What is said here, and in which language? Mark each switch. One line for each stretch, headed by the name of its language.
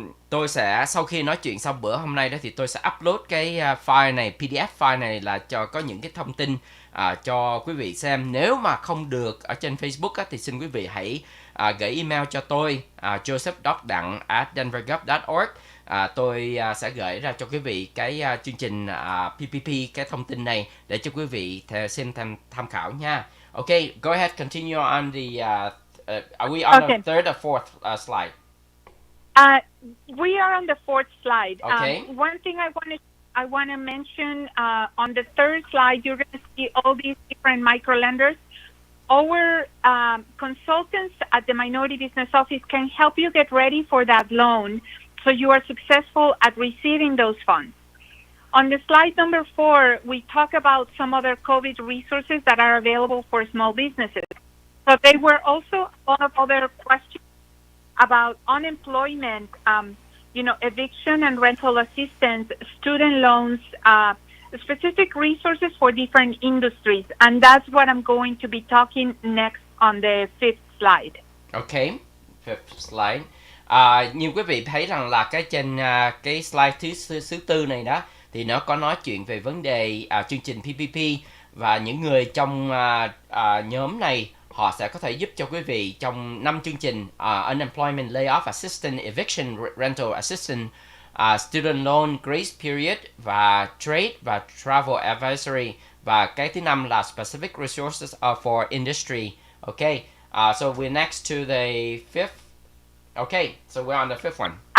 Vietnamese: Tôi sẽ sau khi nói chuyện xong bữa hôm nay đó thì tôi sẽ upload cái file này, PDF file này là cho có những cái thông tin cho quý vị xem. Nếu mà không được ở trên Facebook á, thì xin quý vị hãy gửi email cho tôi joseph.dang @denvergov.org. Tôi sẽ gửi ra cho quý vị cái chương trình PPP, cái thông tin này để cho quý vị xem tham khảo nha.
English: Okay, go ahead, continue on the are we on the third or fourth slide? We are on the fourth slide. Okay. One thing I want to mention on the third slide, you're going to see all these different micro lenders. Our consultants at the Minority Business Office can help you get ready for that loan so you are successful at receiving those funds. On the slide number 4, we talk about some other COVID resources that are available for small businesses. So there were also a lot of other questions about unemployment, eviction and rental assistance, student loans, specific resources for different industries. And that's what I'm going to be talking next on the fifth slide. Okay, fifth slide.
Vietnamese: Như quý vị thấy rằng là cái trên cái slide thứ tư này đó thì nó có nói chuyện về vấn đề chương trình PPP, và những người trong nhóm này họ sẽ có thể giúp cho quý vị trong 5 chương trình Unemployment Layoff Assistance, Eviction Rental Assistance, Student Loan Grace Period và Trade và Travel Advisory, và cái thứ 5 là Specific Resources for Industry.
English: Okay, so we're next to the fifth. Okay, so we're on the fifth one.